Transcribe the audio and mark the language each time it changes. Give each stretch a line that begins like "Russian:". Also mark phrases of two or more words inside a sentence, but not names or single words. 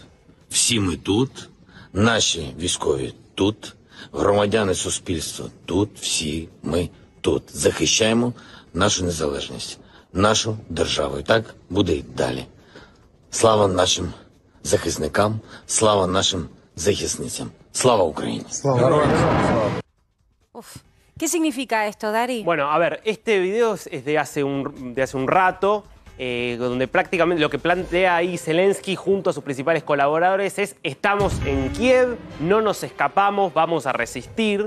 Ukrainian: Всі ми тут, наші військові тут, громадяни суспільства тут, всі ми тут. Захищаємо нашу незалежність, нашу державу. І так буде й далі. Слава нашим захисникам, слава нашим захисницям. Слава Україні! Uf.
Spanish: ¿Qué significa esto, Dari? Bueno, a ver, este video es de hace un rato, donde prácticamente lo que plantea ahí Zelensky junto a sus principales colaboradores es: estamos en Kiev, no nos escapamos, vamos a resistir.